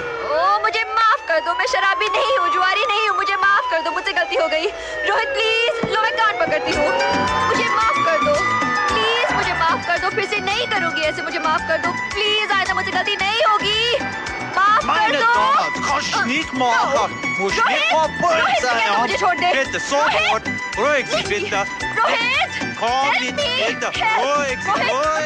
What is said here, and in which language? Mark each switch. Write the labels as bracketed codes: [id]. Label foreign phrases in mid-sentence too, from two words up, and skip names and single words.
[hi] ओ मुझे माफ कर दो, मैं शराबी नहीं हूँ, जुआरी नहीं हूँ, मुझे माफ कर दो, मुझसे गलती हो गई। रोहित प्लीज, लो मैं कान पकड़ती हूँ, मुझे माफ कर दो प्लीज, मुझे माफ कर दो, फिर से नहीं करूंगी ऐसे, मुझे माफ कर दो प्लीज, आइंदा मुझसे गलती नहीं होगी, माफ कर दो। [de] Nicht machen! Muss nicht mal böse sein! [hi] मुझे छोड़ दे। [de] Bitte, sofort! Ruhig Sie bitte! [hi] रोहित! [de] Komm jetzt bitte! Ruhig Sie, ruhig